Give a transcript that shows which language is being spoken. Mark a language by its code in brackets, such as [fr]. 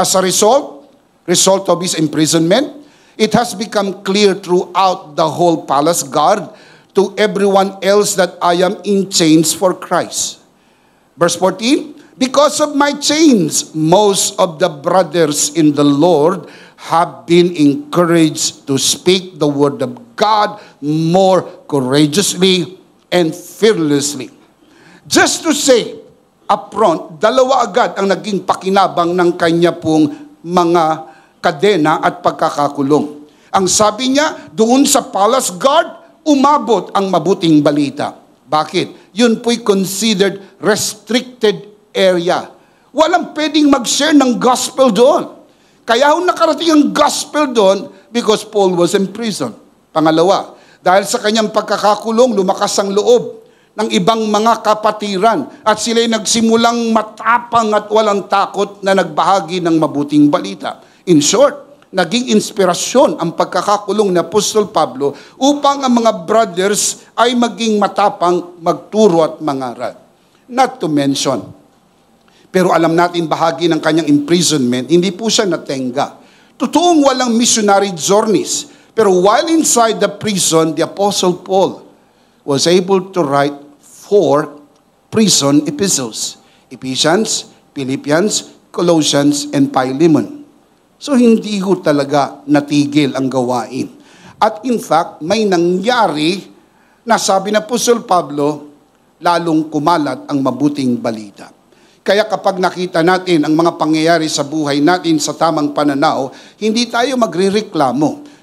[en] As a result of his imprisonment, it has become clear throughout the whole palace guard to everyone else that I am in chains for Christ. Verse 14, Because of my chains, most of the brothers in the Lord have been encouraged to speak the word of God more courageously and fearlessly. Just to say, upfront, [tl] dalawa agad ang naging pakinabang ng kanya pong mga kadena at pagkakakulong. Ang sabi niya, doon sa palace guard, umabot ang mabuting balita. Bakit? Yun po'y considered restricted area. Walang pwedeng mag-share ng gospel doon. Kaya nakarating ang gospel doon [en] because Paul was in prison. [tl] Pangalawa, dahil sa kanyang pagkakakulong, lumakas ang loob ng ibang mga kapatiran at sila'y nagsimulang matapang at walang takot na nagbahagi ng mabuting balita. [en] In short, [tl] naging inspirasyon ang pagkakakulong ni Apostol Pablo upang ang mga brothers ay maging matapang magturo at mangaral. [en] Not to mention, [tl] pero alam natin bahagi ng kanyang imprisonment, hindi po siya natenga. Totoong walang missionary journeys. Pero [en] while inside the prison, the Apostle Paul was able to write 4 prison epistles. Ephesians, Philippians, Colossians, and Philemon. [tl] So hindi ho talaga natigil ang gawain. At [en] in fact, [tl] may nangyari na sabi na Apostol Pablo, lalong kumalat ang mabuting balita. Kaya kapag nakita natin ang mga pangyayari sa buhay natin sa tamang pananaw, hindi tayo magrereklamo.